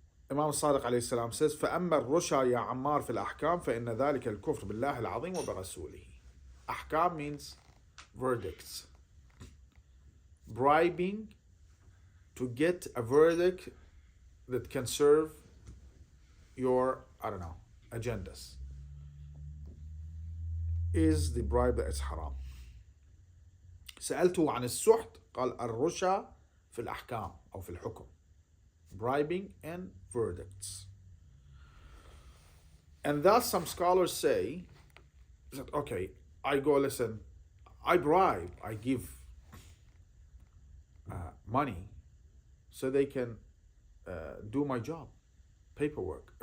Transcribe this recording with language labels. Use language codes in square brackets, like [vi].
[en] Imam Sadiq alayhi salam says, [ar] فَأَمَّا الرُّشَى يَا عَمَّارِ فِي الْأَحْكَامِ فَإِنَّ ذَلِكَ الْكُفْرِ بِاللَّهِ الْعَظِيمِ وَبِرَسُولِهِ. [en] Ahkam means verdicts. Bribing to get a verdict that can serve your, I don't know, agendas, is the bribe that is haram. [ar] سألته عن السحت قال الرشا في الأحكام أو في الحكم. [en] Bribing and verdicts. And thus some scholars say that, okay, I go, listen, I bribe, I give money so they can do my job, paperwork.